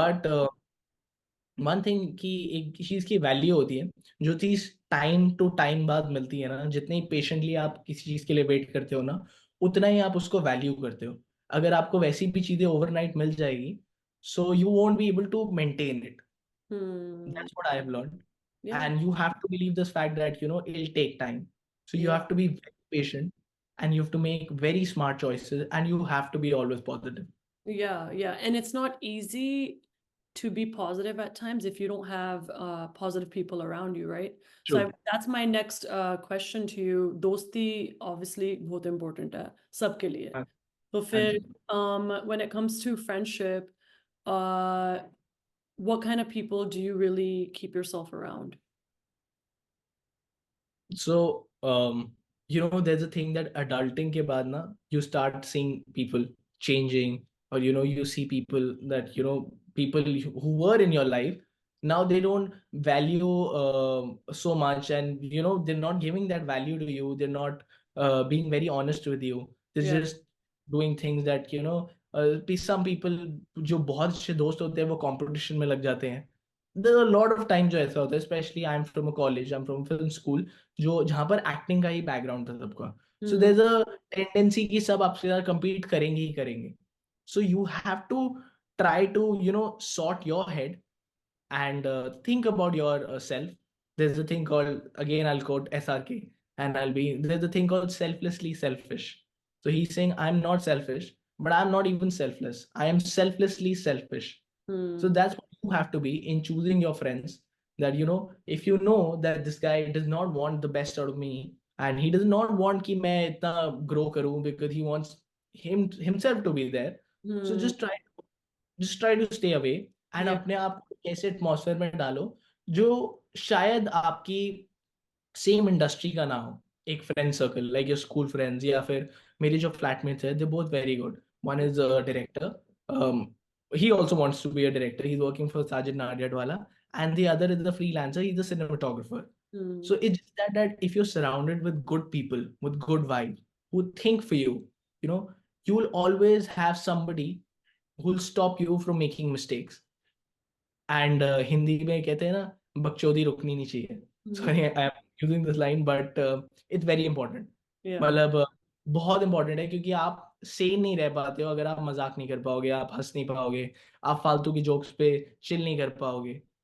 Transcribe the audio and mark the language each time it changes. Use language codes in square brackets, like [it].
[hi] But one thing कि एक चीज की वैल्यू होती है, जो चीज टाइम टू टाइम बाद मिलती है ना, जितनी पेशेंटली आप किसी चीज के लिए वेट करते हो ना, उतना ही आप उसको वैल्यू करते हो। अगर आपको वैसी भी चीजें ओवरनाइट मिल जाएगी, [en] So you won't be able to maintain it. Hmm. That's what I have learned, Yeah. And you have to believe this fact that it take time, so you Yeah. Have to be very patient, and you have to make very smart choices, and you have to be always positive. Yeah, yeah. And it's not easy to be positive at times if you don't have positive people around you, right? So True. that's my next question to you. [hi] Dosti obviously बहुत important है सबके लिए. हाँ तो हाँ फिर जी। [en] when it comes to friendship, uh, what kind of people do you really keep yourself around? So, there's a thing that [hi] adulting ke baad na, [en] you start seeing people changing, or you see people that people who were in your life, now they don't value so much, and they're not giving that value to you. They're not being very honest with you. They're Yeah, just doing things that some people [hi] जो बहुत अच्छे दोस्त होते हैं वो competition में लग जाते हैं। [en] There are a lot of times [hi] जो ऐसा होता है, [en] specially I am from a college, I am from film school, [hi] जो जहाँ पर एक्टिंग का ही बैकग्राउंड था सबका। [en] so there is a tendency [hi] कि सब आपसे ज्यादा compete करेंगे ही करेंगे। [en] So you have to try to sort your head and think about yourself. There's a thing called, again I'll quote SRK, and there's a thing called selflessly selfish. So he's saying I'm not selfish, but I'm not even selfless, I am selflessly selfish. So hmm. that's what you have to be in choosing your friends. that, if you know that this guy does not want the best out of me, and he does not want [hi] कि मैं इतना grow करूं, [en] because he wants himself to be there. So Hmm. just try to stay away, and Yeah. [hi] अपने आप को ऐसे atmosphere में डालो जो शायद आपकी सेम इंडस्ट्री का ना हो. [en] एक friend circle like your school friends, [hi] या फिर मेरे जो [en] Flatmates है, they both very good. One is a director, he also wants to be a director. He's working for Sajid Nadiadwala, and the other is a freelancer. He's a cinematographer. Hmm. So it's just that if you're surrounded with good people, with good vibes, who think for you, you know, you will always have somebody who will stop you from making mistakes. [hi] And Hindi में कहते हैं ना, बकचोदी रुकनी नहीं चाहिए. Hmm. [en] Sorry, I am using this line, but it's very important. Yeah. [hi] मतलब बहुत important है, क्योंकि आप सेन नहीं रह पाते हो अगर आप मजाक नहीं कर पाओगे, आप हंस नहीं पाओगे, आप फालतू की जोक्स पे चिल नहीं कर पाओगे.